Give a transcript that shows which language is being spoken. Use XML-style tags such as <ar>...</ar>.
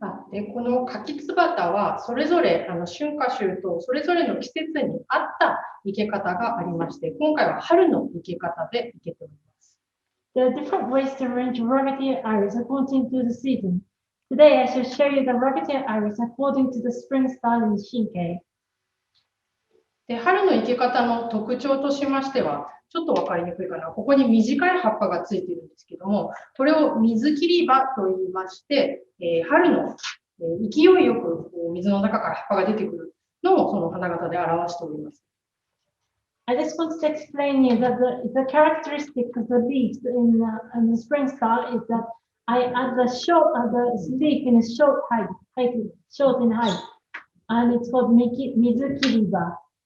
<ja>で、この柿つばたはそれぞれ春夏秋冬それぞれの季節に合った生け方がありまして、今回は春の生け方で生けております。</ja> <en>There are different ways to arrange rocketeer iris according to the season. Today I shall show you the rocketeer iris according to the spring style in Shinkei.</en> <ja>で、春の生け方の特徴としましては、ちょっと分かりにくいかな。ここに短い葉っぱがついているんですけども、これを水切り葉と言いまして、春の勢いよく水の中から葉っぱが出てくるのをその花形で表しております。</ja> <en>I just wanted to explain you that the characteristic of the leaves in the spring style is that I add the leaf in a short in height, and it's called mizukiriba.</en>